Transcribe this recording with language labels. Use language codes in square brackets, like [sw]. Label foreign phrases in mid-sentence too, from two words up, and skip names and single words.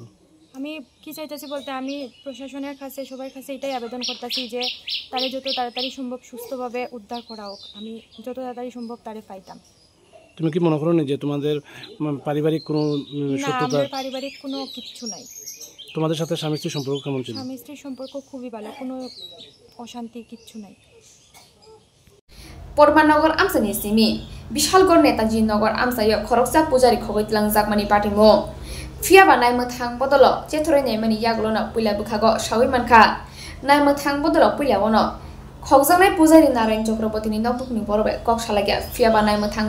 [bn] আমি কি চাইতেছি বলতে আমি প্রশাসনের কাছে সবার কাছে এটাই আবেদন করতেছি যে তারে যত তাড়াতাড়ি সম্ভব সুস্থভাবে উদ্ধার করা হোক আমি যত তাড়াতাড়ি সম্ভব তারে পাইতাম তুমি কি মনে করো না যে তোমাদের পারিবারিক কোনো শত্রুতা আমাদের পারিবারিক কোনো কিছু নাই তোমাদের সাথে স্বামী স্ত্রীর সম্পর্ক কেমন ছিল স্বামী স্ত্রীর সম্পর্ক খুবই ভালো কোনো অশান্তি কিছু নাই [trp] Pormanagar amsani simi Bishalgor Netaji Nagar amsayo Khoroksa Pujari khogoi tilang jakmani party mo Fiaba nai mothang bodolo chethore nei mani yagulo na puila bukhago sawi mankha nai mothang bodolo puila wono khokjanai pujari Narayan Chakraborty ni nokbukni borobe kok salagya fiaba nai mothang